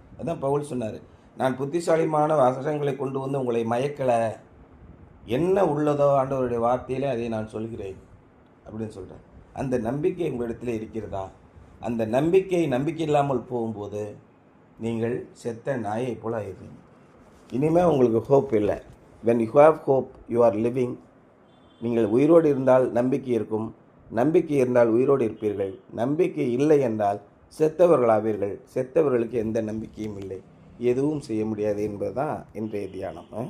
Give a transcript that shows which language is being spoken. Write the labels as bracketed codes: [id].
[ta] அதான் பவுல் சொன்னார், நான் புத்திசாலிமான வசனங்களை கொண்டு வந்து உங்களை மயக்கலை, என்ன உள்ளதோ ஆண்டவருடைய வார்த்தையிலே அதை நான் சொல்கிறேன் அப்படின்னு சொல்கிறேன். அந்த நம்பிக்கை உங்களிடத்தில் இருக்கிறதா? அந்த நம்பிக்கை இல்லாமல் போகும்போது நீங்கள் செத்த நாயை போல ஆயிடுறீங்க. இனிமேல் உங்களுக்கு ஹோப் இல்லை. [en] when you have hope you are living. [ta] நீங்கள் உயிரோடு இருந்தால் நம்பிக்கை இருக்கும், நம்பிக்கை இருந்தால் உயிரோடு இருப்பீர்கள். நம்பிக்கை இல்லை என்றால் செத்தவர்களாவீர்கள். செத்தவர்களுக்கு எந்த நம்பிக்கையும் இல்லை, எதுவும் செய்ய முடியாது என்பதுதான் இன்றைய தியானம்.